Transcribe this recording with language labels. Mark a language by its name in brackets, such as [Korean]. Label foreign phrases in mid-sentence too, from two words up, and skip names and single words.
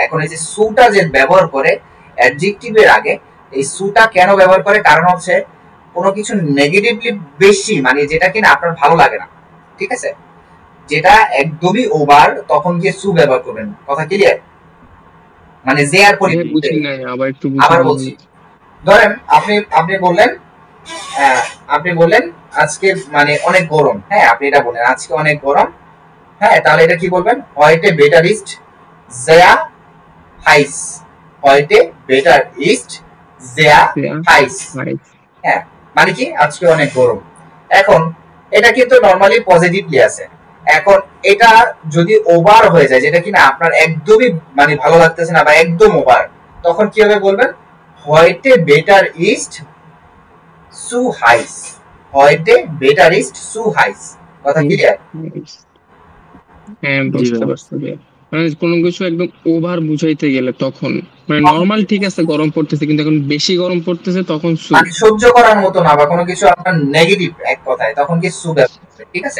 [Bangla] এখন এই যে সুটা যে ব্যবহার করে অ্যাডজেক্টিভের আগে, এই সুটা কেন ব্যবহার করে? কারণ হচ্ছে কোনো কিছু নেগেটিভলি বেশি মানে যেটা কিনা আপনার ভালো লাগে না, ঠিক আছে, যেটা একদমই ওভার, তখন গিয়ে সু ব্যবহার করবেন। কথা ক্লিয়ার? মানে যে আর বুঝি নাই, আবার বলছি। ধরেন আপনি বললেন আজকে মানে অনেক গরম, হ্যাঁ, আপনি এটা বলেন আজকে অনেক গরম, হ্যাঁ, তাহলে এটা কি বলবেন? [German] heute better ist sehr heiß, heute better ist sehr heiß, [Bangla] হ্যাঁ, মানে কি আজকে অনেক গরম। এখন এটা কিন্তু নরমালি পজিটিভলি আছে। এখন এটা যদি ওভার হয়ে যায়, যেটা কিনা আপনার একদমই মানে ভালো লাগতেছে না বা একদম ওভার, তখন কিভাবে বলবেন? [German] heute better ist zu heiß, heute better ist zu heiß। [Bangla] কথা ক্লিয়ার? হ্যাঁ, বুঝতে পারছি। মানে কোনো কিছু একদম ওভার বুঝাইতে গেলে তখন মানে নরমাল ঠিক আছে গরম পড়তেছে, কিন্তু এখন বেশি গরম পড়তেছে তখন সু, মানে সহ্য করার মতো না বা কোনো কিছু আপনার নেগেটিভ এক কথায়, তখন কি সু ব্যবহার করবে, ঠিক আছে।